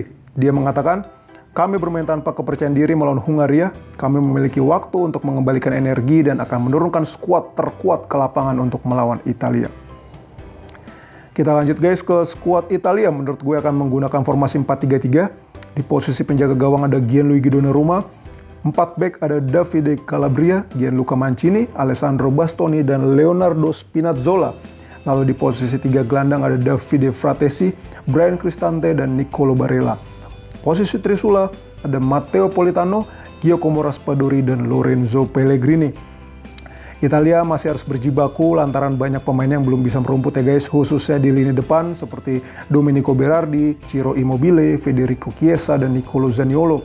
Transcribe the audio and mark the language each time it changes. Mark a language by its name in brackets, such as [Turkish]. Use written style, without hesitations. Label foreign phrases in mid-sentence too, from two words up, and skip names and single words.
[Indonesian] Dia mengatakan, kami bermain tanpa kepercayaan diri melawan Hungaria, kami memiliki waktu untuk mengembalikan energi dan akan menurunkan skuad terkuat ke lapangan untuk melawan Italia. Kita lanjut guys ke skuad Italia. Menurut gue akan menggunakan formasi 4-3-3. Di posisi penjaga gawang ada Gianluigi Donnarumma. 4 back ada Davide Calabria, Gianluca Mancini, Alessandro Bastoni, dan Leonardo Spinazzola. Lalu di posisi 3 gelandang ada Davide Fratesi, Bryan Cristante, dan Nicolo Barella. Posisi trisula ada Matteo Politano, Giacomo Raspadori, dan Lorenzo Pellegrini. Italia masih harus berjibaku lantaran banyak pemain yang belum bisa merumput ya guys, khususnya di lini depan seperti Domenico Berardi, Ciro Immobile, Federico Chiesa, dan Nicolo Zaniolo.